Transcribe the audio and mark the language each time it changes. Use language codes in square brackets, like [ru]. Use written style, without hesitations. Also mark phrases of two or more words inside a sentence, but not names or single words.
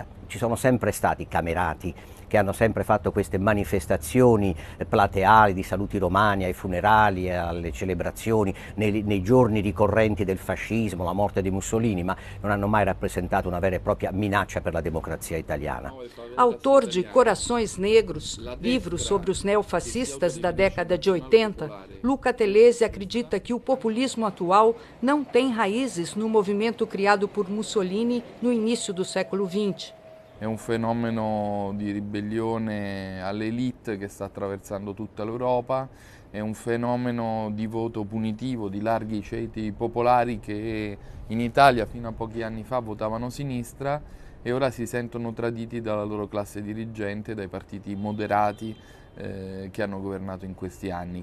[it] Ci sono sempre stati camerati che hanno sempre fatto queste manifestazioni plateali di saluti romani ai funerali, alle celebrazioni, nei giorni ricorrenti del fascismo, la morte di Mussolini, ma non hanno mai rappresentato una vera e propria minaccia per la democrazia italiana. [pt] Autor de Corações Negros, livro sobre os neofascistas da década de 80, Luca Telese acredita que o populismo atual não tem raízes no movimento criado por Mussolini no início do século XX. [it] È un fenomeno di ribellione all'elite che sta attraversando tutta l'Europa, è un fenomeno di voto punitivo di larghi ceti popolari che in Italia fino a pochi anni fa votavano sinistra e ora si sentono traditi dalla loro classe dirigente, dai partiti moderati che hanno governato in questi anni.